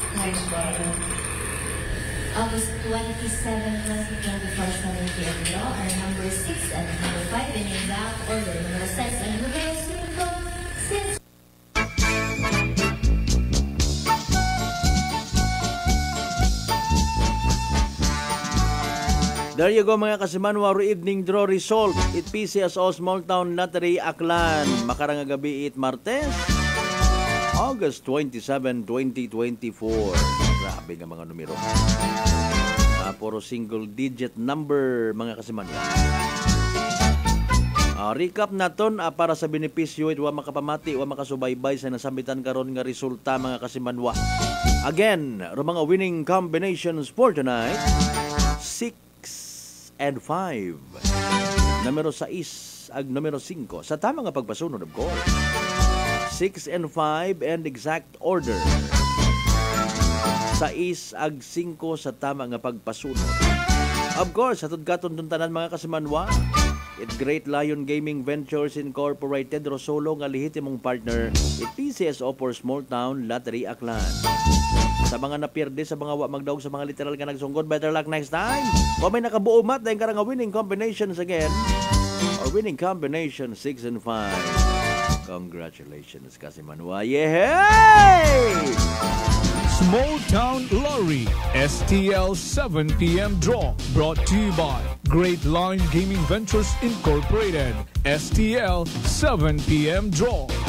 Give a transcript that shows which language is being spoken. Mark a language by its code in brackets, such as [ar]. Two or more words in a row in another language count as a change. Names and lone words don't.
[en] August 27, 2024, 7 p.m. draw are number 6 and number 5 in exact order. Number 6 and number 6. There you go mga kasimanwa, evening draw result. [akl] It PCSO Small Town Lottery Aklan. Makarang gabi it Martes, August 27, 2024. Grabe nga mga numero. Puro [en] single digit number [akl] mga kasimanwa. Recap naton para sa benepisyo it wa makapamati wa makasubaybay sa nasambitan karon nga resulta mga kasimanwa. [en] Again, ro mga winning combinations for tonight. 6 and 5. [akl] Numero 6 ag numero 5 sa tama nga pagpasunod [en] of course. 6 6 and 5 and exact order. [akl] 6 ag 5 sa tama nga pagpasunod. [en] Of course, [akl] hatod katon dun tanan mga kasimanwa. It Great Lion Gaming Ventures Incorporated Rosolo nga lehitimong partner it PCSO for Small Town Lottery Aklan. Sa mga napierde sa mga magdaog sa mga literal nga nagsungkod, [en] better luck next time. [akl] Kung may nakabuo mat dahil karang [en] winning combinations again or winning combination 6 and 5. Congratulations Kasimanwa. Yay! Small Town Lottery STL 7 p.m. draw brought to you by Great Lion Gaming Ventures Incorporated. STL 7 p.m. draw.